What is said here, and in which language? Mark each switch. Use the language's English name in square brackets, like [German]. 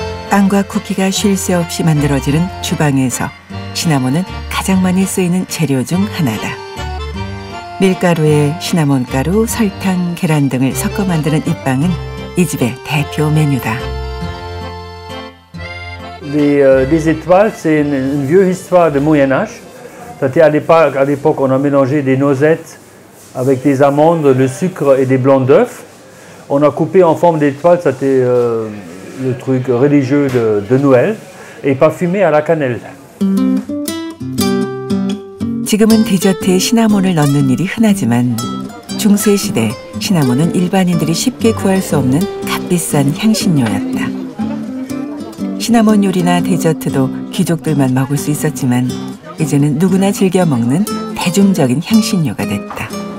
[Korean] 빵과 쿠키가 쉴 새 없이 만들어지는 주방에서 시나몬은 가장 많이 쓰이는 재료 중 하나다. 밀가루에 시나몬가루, 설탕, 계란 등을 섞어 만드는 이 빵은 이 집의 대표 메뉴다. [French] Les étoiles, c'est une vieille histoire de Moyen-Âge. À l'époque, on a mélangé des noisettes avec des amandes, le sucre et des blancs d'œufs. On a coupé en forme d'étoile, c'était le truc religieux de Noël, et parfumé à la cannelle. [Korean] 지금은 디저트에 시나몬을 넣는 일이 흔하지만 중세 시대 시나몬은 일반인들이 쉽게 구할 수 없는 값비싼 향신료였다. 시나몬 요리나 디저트도 귀족들만 먹을 수 있었지만 이제는 누구나 즐겨 먹는 대중적인 향신료가 됐다.